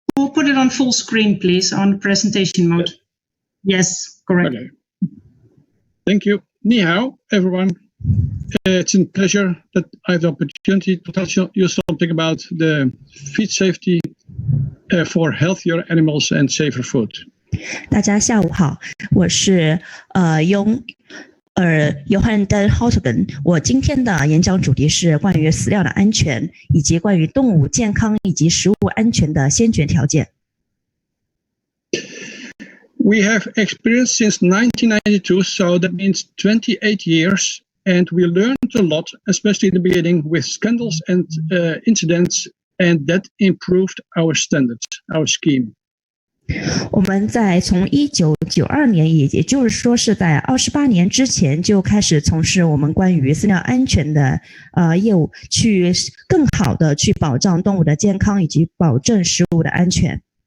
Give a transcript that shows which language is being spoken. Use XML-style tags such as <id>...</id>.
<en>We'll put it on full screen, please, on presentation mode. Yes, correct. Okay. Thank you. Ni hao, everyone. It's a pleasure that I have the opportunity to tell you something about the feed safety for healthier animals and safer food.</en> <zh>大家下午好，我是Johan den Hartog。我今天的演讲主题是关于饲料的安全，以及关于动物健康以及食物安全的先决条件。</zh> <en>We have experience since 1992, so that means 28 years. And we learned a lot, especially in the beginning, with scandals and incidents, and that improved our standards, our scheme.</en> <zh>我们从1992年，也就是说是在28年之前就开始从事我们关于饲料安全的业务，去更好的去保障动物的健康以及保证食物的安全。</zh>